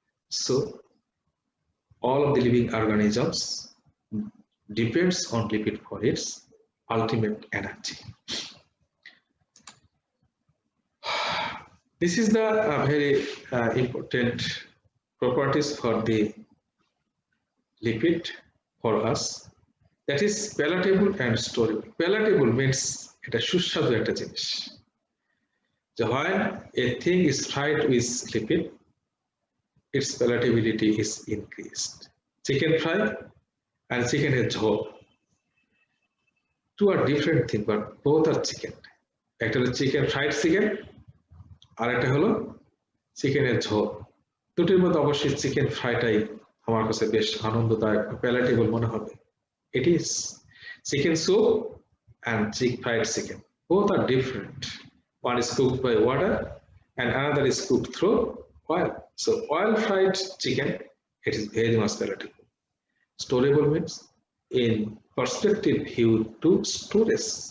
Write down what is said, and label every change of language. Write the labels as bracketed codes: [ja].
[en] So all of the living organisms depends on lipid for its ultimate energy. This is the very important properties for the lipid for us, that is palatable and storable. Palatable means [bn] এটা সুস্বাদু একটা জিনিস। [en] When a thing is fried with lipid, its palatability is increased. Chicken fry and chicken jhol, two are different things, but both are chicken. [bn] একটা হলো [en] chicken fried chicken, [bn] আর একটা হলো চিকেনের ঝোল। দুটির মধ্যে অবশ্যই চিকেন ফ্রাইটাই আমার কাছে বেশ আনন্দদায়ক, প্যালেটেবল মনে হবে। [en] It is chicken soup and fried chicken. Both are different. One is cooked by water and another is cooked through oil. So oil fried chicken, it is very much palatable. Storable means in perspective view to storage.